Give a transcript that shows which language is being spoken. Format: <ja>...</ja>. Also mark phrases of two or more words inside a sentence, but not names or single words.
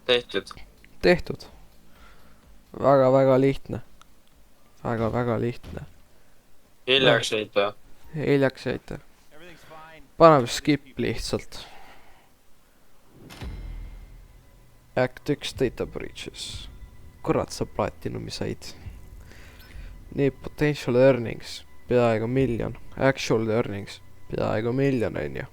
<et>Tehtud. väga-väga lihtne. Väga-väga lihtne. hiljaks jäid või? Hiljaks jäite. Paneme skip lihtsalt.</et> <en>Act 1 data breaches.</en> <et>Kurat, sa platinumi said. Nii,</et> <en>potential earnings.</en> <et>Peaaegu 1 miljon.</et> <en>Actual earnings.</en> <et>Peaaegu 1 miljon on ju.</et>